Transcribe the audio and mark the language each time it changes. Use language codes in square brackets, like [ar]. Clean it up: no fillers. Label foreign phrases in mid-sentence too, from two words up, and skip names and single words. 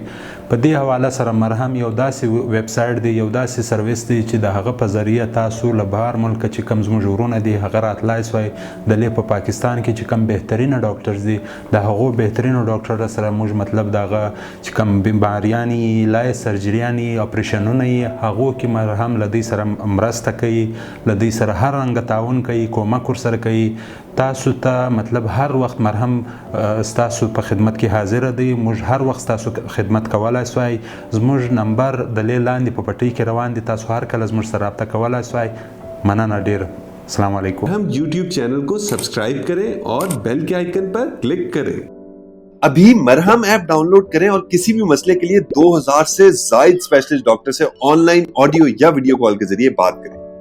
[ps] په دې حواله سره مرهم یو داسې ویب سایټ دی یو داسې سرویس دی چې د هغه په ذریعه تاسو له بهر ملکه چې کوم زموږ ورونه دي هغه راتلای سوای دلې په پاکستان کې چې کوم بهترینه ډاکټرز دي د هغو بهترینو ډاکټر سره موږ مطلب دغه چې کوم بیماریان یي لای سرجریان یي اپریشنونه یي هغو کې مرهم له دوی سره مرسته کوي له دوی سره هر رنګه تعاون کوي کومک ورسره کوي. تاسو ته مطلب هر وخت مرهم ستاسو په خدمت کې حاضر دی. موږ هر وخت ستاسو خدمت کولای سوای. زموږ نمبر د لیل لاندې په پټۍ کې روان دي. تاسو هر کله زموږ سره رابطه کولای سوای. مننه ډیر. السلام علیکم. [ur] ہم YouTube چینل کو سبسکرائب کریں اور بیل کے آئیکن پر کلک کریں. ابھی مرہم ایپ ڈاؤن لوڈ کریں اور کسی بھی مسئلے کے لیے 2000 سے زیادہ [en] specialist doctor [ur] سے [en] online audio [ur] یا [en] video call [ur] کے ذریعے بات کریں.